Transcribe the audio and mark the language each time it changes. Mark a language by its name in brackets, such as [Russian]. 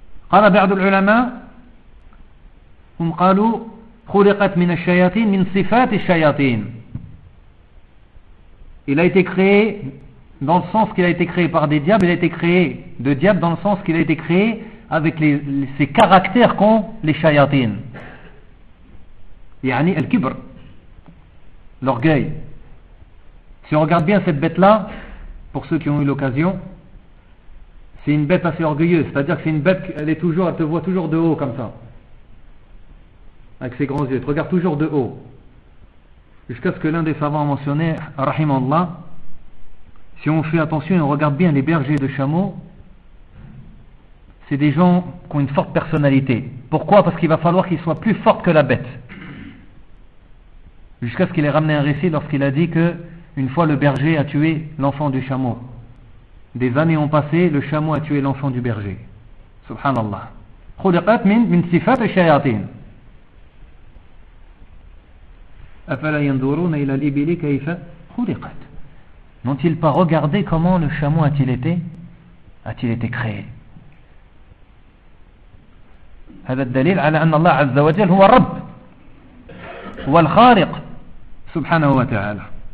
[Arabic] قال بعض العلماء هم قالوا خلقت من الشياطين من صفات الشياطين. [French] Il a été créé dans le sens qu'il a été créé par des diables. Il a été créé de diables dans le sens qu'il a été créé avec ses caractères qu'ont les shayatin. [Arabic] يعني الكبر, l'orgueil. [French] Si on regarde bien cette bête là, pour ceux qui ont eu l'occasion, c'est une bête assez orgueilleuse, c'est-à-dire que c'est une bête qu'elle est toujours, elle te voit toujours de haut comme ça, avec ses grands yeux, elle te regarde toujours de haut, jusqu'à ce que l'un des savants a mentionné, rahimallah, si on fait attention et on regarde bien les bergers de chameaux, c'est des gens qui ont une forte personnalité. Pourquoi? Parce qu'il va falloir qu'ils soient plus forts que la bête. Jusqu'à ce qu'il ait ramené un récit lorsqu'il a dit que une fois le berger a tué l'enfant du chameau. Des années ont passé, le chameau a tué l'enfant du berger. [Arabic] Subhanallah. خُلِقَتْ مِنْ صِفَاتِ الشَّيَاطِينَ أَفَلَا يَنْدُرُونَ إِلَى الْإِبِلِ كَيْفَ خُلِقَتْ. [French] N'ont-ils pas regardé comment le chameau a-t-il été créé? [Arabic] هذا الدليل على أن الله عز وجل هو الرب هو الخارق سبحانه وتعالى.